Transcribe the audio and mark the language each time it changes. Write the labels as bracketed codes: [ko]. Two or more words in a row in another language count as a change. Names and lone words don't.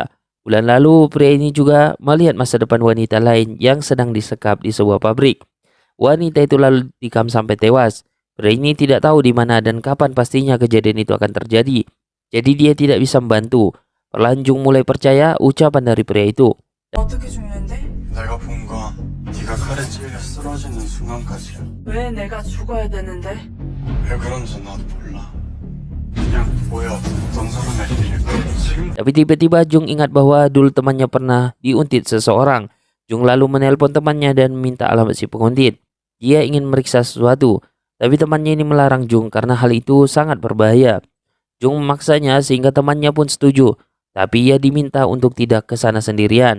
[id] Bulan lalu, pria ini juga melihat masa depan wanita lain yang sedang disekap di sebuah pabrik. Wanita itu lalu dikam sampai tewas. Pria ini tidak tahu di mana dan kapan pastinya kejadian itu akan terjadi. Jadi dia tidak bisa membantu. Perlahan Jung mulai percaya ucapan dari pria itu. [ko] 어떻게 죽는데? 내가 본 건 네가 칼에 찔려 쓰러지는 순간까지야. 왜 내가 죽어야 되는데? 왜 그런지 나도 몰라. 그냥 뭐야 어떤 사람의 일일까? 지금 [id] Tapi tiba-tiba Jung ingat bahwa dulu temannya pernah diuntit seseorang. Jung lalu menelpon temannya dan minta alamat si penguntit. Dia ingin meriksa sesuatu, tapi temannya ini melarang Jung karena hal itu sangat berbahaya. Jung memaksanya sehingga temannya pun setuju, tapi ia diminta untuk tidak ke sana sendirian.